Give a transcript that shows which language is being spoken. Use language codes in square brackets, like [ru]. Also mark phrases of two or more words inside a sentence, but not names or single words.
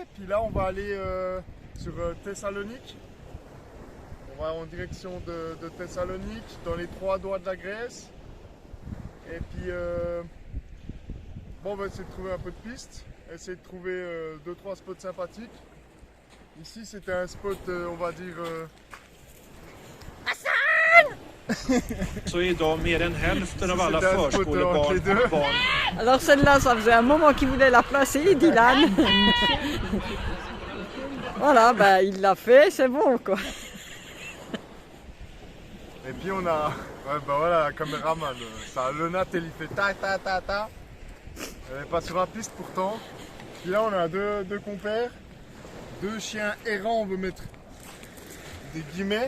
[fr] Puis là, on va aller sur Thessalonique. On va en direction de Thessalonique, dans les 3 doigts de la Grèce. Et puis, on va essayer de trouver un peu de piste, essayer de trouver 2-3 spots sympathiques. Ici, c'était un spot, on va dire... [sv] Så idag mer än hälften av alla [fr] C'était un spot entre les [sv] förskolebarn [fr] deux. [sv] och barn. [fr] Alors celle-là, ça faisait un moment qu'il voulait la placer, Dylan. Voilà, il l'a fait, c'est bon quoi. Et puis on a, voilà, la caméraman, ça, le nat, il fait ta ta ta ta. Elle n'est pas sur la piste pourtant. Puis là on a deux compères, 2 chiens errants, on veut mettre des guillemets.